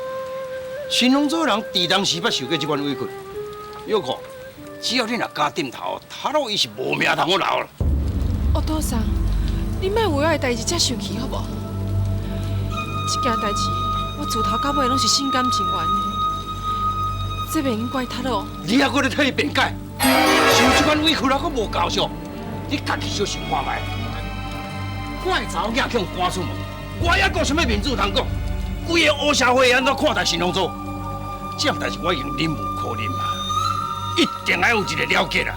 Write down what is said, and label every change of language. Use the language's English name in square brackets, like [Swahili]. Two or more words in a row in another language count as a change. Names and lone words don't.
[Min Nan Chinese] 新丰组的人伫当时捌受过这款委屈，又看，只要你若敢点头，塔罗伊是无命通我留啦。我倒上，你莫为我的代志遮生气好无？这件代志我自头到尾拢是心甘情愿的，这袂用怪塔罗。你还搁咧替伊辩解？受这款委屈还搁无够数？你家己小想看卖，我的查某囝去互赶出门，我还阁什么面子通讲？规个黑社会安怎看待新丰组？这样代志我已经忍无可忍啊！一定要有一个了结啦！